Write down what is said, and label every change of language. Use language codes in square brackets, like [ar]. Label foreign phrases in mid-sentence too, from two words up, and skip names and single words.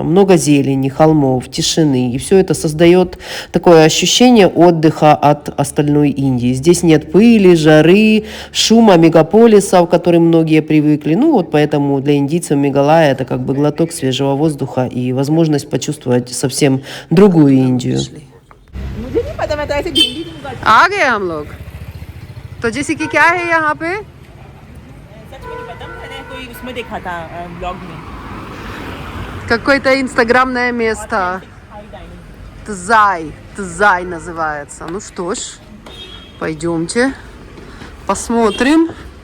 [ru] Много зелени, холмов, тишины, и все это создает такое ощущение отдыха от остальной Индии. Здесь нет пыли, жары, шума мегаполисов, к которым многие привыкли. Ну вот поэтому для индийцев Мегалая это как бы глоток свежего воздуха и возможность почувствовать совсем другую Индию. [hi] आ गए हम लोग तो जैसे कि क्या है यहाँ पे सच में नहीं पता, मैंने कोई उसमें देखा था ब्लॉग में। [ru] какое-то инстаграмное место. Тзай называется. Ну что ж, пойдемте посмотрим.